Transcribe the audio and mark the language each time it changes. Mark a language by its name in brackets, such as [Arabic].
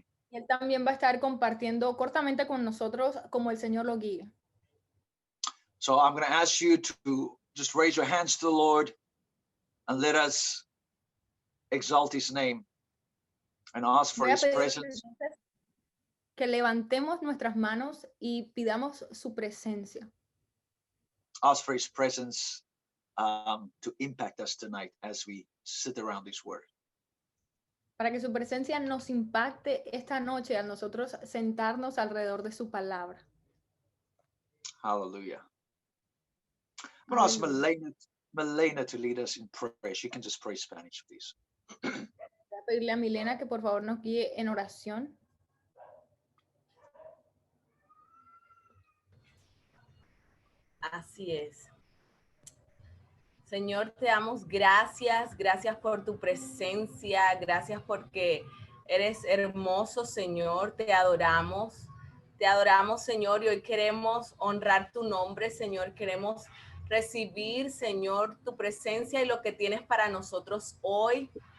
[Spanish] Y él también va a estar compartiendo cortamente con nosotros como el Señor lo guía. [English] So I'm going to ask you to just raise your hands to the Lord and let us exalt his name and ask for [Spanish] Voy a [English] his [Spanish] pedir [English] presence. [Spanish] entonces que levantemos nuestras manos y pidamos su presencia. [English] Ask for his presence to impact us tonight as we sit around this word. [Spanish] Para que su presencia nos impacte esta noche al nosotros sentarnos alrededor de su palabra. [English] Hallelujah. I'm going to ask Milena to lead us in prayer. She can just pray Spanish, please. [Spanish] Voy a pedirle a Milena que por favor nos guíe en oración. Así es. Señor, te damos gracias, gracias por tu presencia, gracias porque eres hermoso, Señor, te adoramos, Señor, y hoy queremos honrar tu nombre, Señor, queremos recibir, Señor, tu presencia y lo que tienes para nosotros hoy.